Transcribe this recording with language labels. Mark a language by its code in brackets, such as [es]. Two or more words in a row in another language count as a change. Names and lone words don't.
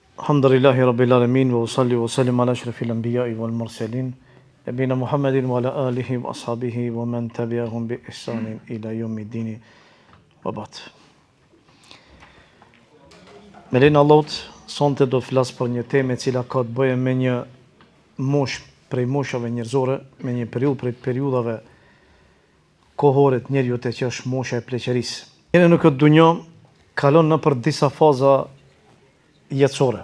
[ar] الحمد لله رب العالمين، وأصلي وأسلم على أشرف الأنبياء والمرسلين، نبينا محمد وعلى آله وأصحابه ومن تبعهم بإحسان إلى يوم الدين وبعد. [sq] Me lenin Allahut, sonte do të flas për një temë e cila ka të bëjë me një moshë prej moshave njerëzore, me një periudhë prej periudhave kohore të njerëzit që është mosha e pleqërisë. Jeni në këtë dunjë kalon nëpër disa faza jetësore.